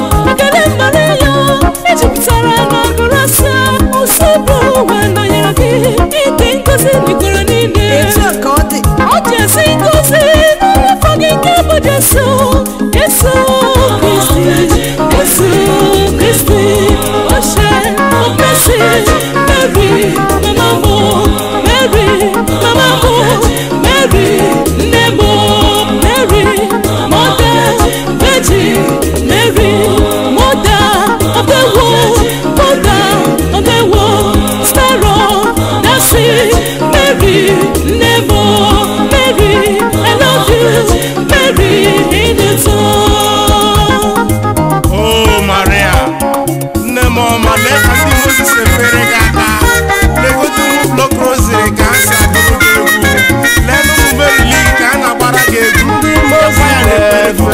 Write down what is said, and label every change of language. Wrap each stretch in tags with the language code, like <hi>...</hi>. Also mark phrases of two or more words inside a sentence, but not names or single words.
<ig>Ekele mbara ya, ejupụtara n'ọgụrụ nsọ, usekwu ụwa nọnyere gị, ịdị ngọzi n'igwere niile. Etu a ka ọ dị. Ọ dị ezi ngọzi n'afọ gị nke bụ Jesu, Jesu Kristi, Jesu Kristi, Oche, Okesi, Mary, Mama mo, Mary, Mama mo, Mary, nne mo,</ig> <en>Mary, Mother Virgin, Mary, Mother of the World, Mother of the World, Star of the Sea. Mary,</en> <ig>nne m,</ig> <en>Mary, I love you. Mary,</en> <ig>ịdị ụtọ. Oh, Maria, nne m ọma, lee ka ndị Moses efere gị aka. Legodu ụmụ Block Rosary ka ha si agụrụ gị egwu. Lee na ụmụ Mary Lee ka ha na-agbara gị egwu. Ndị Moses Gwa ya na ekpere gị ugbu a.</ig>